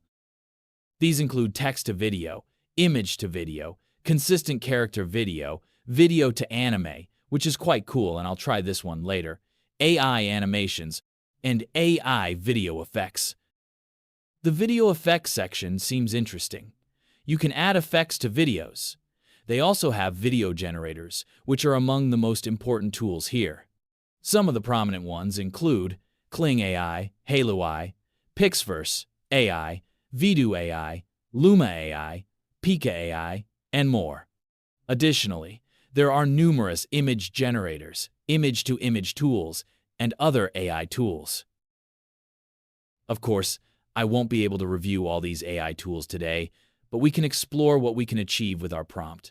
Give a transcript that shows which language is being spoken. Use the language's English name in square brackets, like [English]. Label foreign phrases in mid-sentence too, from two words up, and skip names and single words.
[English] These include text-to-video, image-to-video, consistent character video, video to anime, which is quite cool and I'll try this one later, AI animations, and AI video effects. The video effects section seems interesting. You can add effects to videos. They also have video generators, which are among the most important tools here. Some of the prominent ones include Kling AI, AI, Pixverse AI, Vidu AI, Luma AI, Pika AI, and more. Additionally, there are numerous image generators, image-to-image tools, and other AI tools. Of course, I won't be able to review all these AI tools today, but we can explore what we can achieve with our prompt.